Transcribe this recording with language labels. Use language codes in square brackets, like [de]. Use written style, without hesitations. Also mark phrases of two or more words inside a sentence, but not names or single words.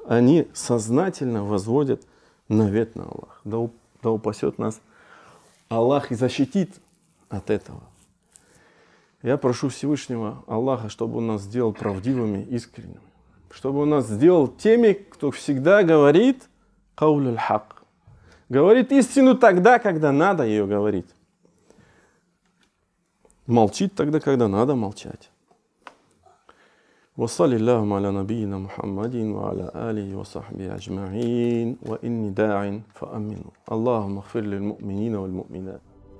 [ru] Они сознательно возводят навет на Аллаха. Да упасет нас Аллах и защитит от этого. Я прошу Всевышнего Аллаха, чтобы Он нас сделал правдивыми, искренними. Чтобы Он нас сделал теми, кто всегда говорит [ar] قول الحق. [ru] Говорит истину тогда, когда надо ее говорить. Молчит тогда, когда надо молчать. [ar] وصلى اللهم على نبينا محمد وعلى آله وصحبه أجمعين وإني داع فأمنوا اللهم اغفر للمؤمنين والمؤمنات